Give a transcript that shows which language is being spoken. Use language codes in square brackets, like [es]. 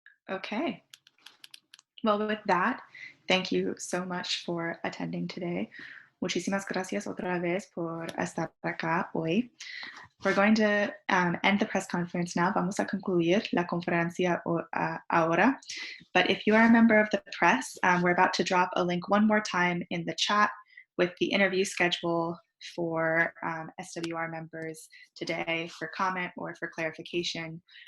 [en] Okay. Well, with that, thank you so much for attending today. [es] Muchísimas gracias otra vez por estar acá hoy. [en] We're going to end the press conference now. Vamos a concluir la conferencia ahora. But if you are a member of the press, we're about to drop a link one more time in the chat with the interview schedule for SWR members today for comment or for clarification.